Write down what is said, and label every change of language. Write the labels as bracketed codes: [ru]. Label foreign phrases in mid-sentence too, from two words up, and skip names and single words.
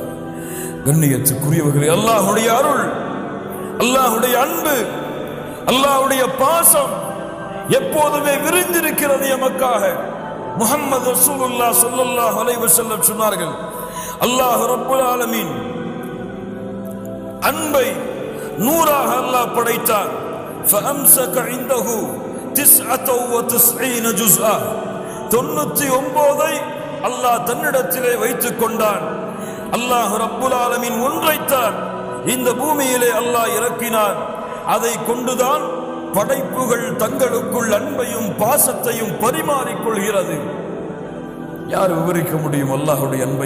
[ta] கண்ணியத்துக்குரியவர்களே, அல்லாஹ்வுடைய அருள், அல்லாஹ்வுடைய அன்பு, அல்லாஹ்வுடைய பாசம் எப்போதுமே விரிந்திருக்கிறது எமக்காக. முஹம்மது ரசூலுல்லாஹ் [ar] صلى الله عليه وسلم [ta] சொன்னார்கள், [ar] الله رب العالمين [ta] அன்பை 100ஆக அல்லாஹ் படைத்தான். [ar] فأمسك عنده 99 جزءا, [ta] 99 அல்லாஹ் தன்னிடத்திலே வைத்துக் கொண்டான். [ar] الله رب العالمين [ta] ஒன்றைத்தான் இந்த பூமியிலே அல்லாஹ் இறக்கினான். அதை கொண்டுதான் படைப்புகள் தங்களுக்குள் அன்பையும் பாசத்தையும் பரிமாறிக்கொள்கிறது. யார் விவரிக்க முடியும் அல்லாஹ்வுடைய அன்பை?